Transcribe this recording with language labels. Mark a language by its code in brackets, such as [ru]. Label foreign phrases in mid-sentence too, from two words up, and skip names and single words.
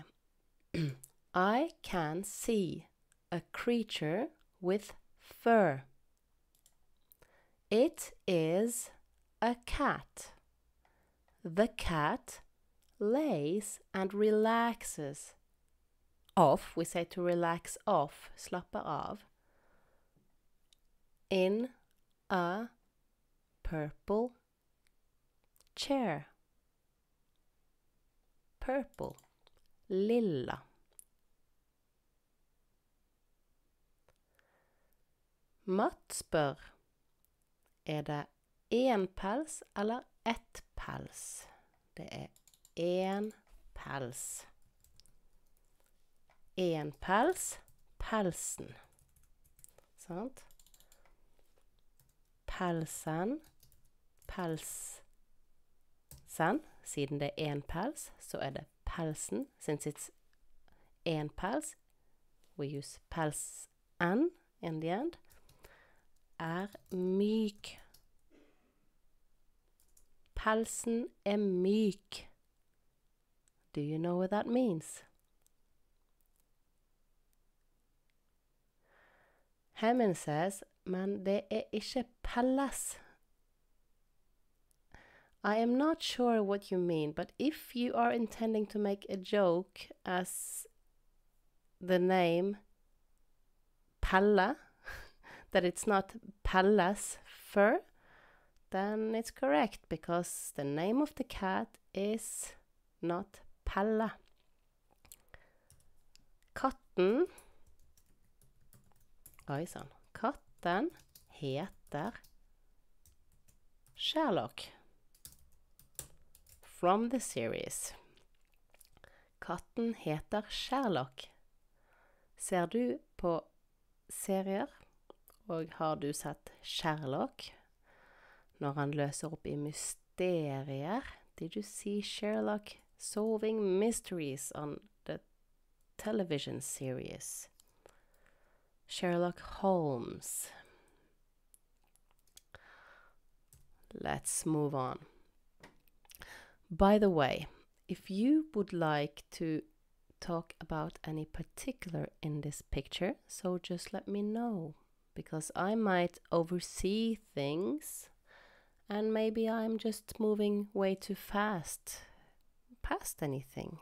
[en] I can see a creature with fur. It is a cat. The cat lays and relaxes off. We say to relax off, [no] slapper av, [en] in a purple chair. Purple. [no] Lilla. Matt spør, er det en pels eller ett pels? Det er en pels. En pels, pelsen. Sant? Pelsen, pelsen. Siden det er en pels, så er det pelsen. [en] Since it's [no] en pels, [en] we use pelsen in the end. [no] Er myk. Pelsen er myk. [en] Do you know what that means? Hemmen says, [no] men det er ikke pelles. [en] I am not sure what you mean, but if you are intending to make a joke as the name Pelle, that it's not Pelle's fur, then it's correct, because the name of the cat is not Pelle. [no] Katten, oi sann, katten heter Sherlock. [en] From the series. [no] Katten heter Sherlock. Ser du på serier, og har du sett Sherlock når han løser opp i mysterier? [en] Did you see Sherlock solving mysteries on the television series? Sherlock Holmes. Let's move on. By the way, if you would like to talk about any particular in this picture, so just let me know, because I might oversee things and maybe I'm just moving way too fast past anything.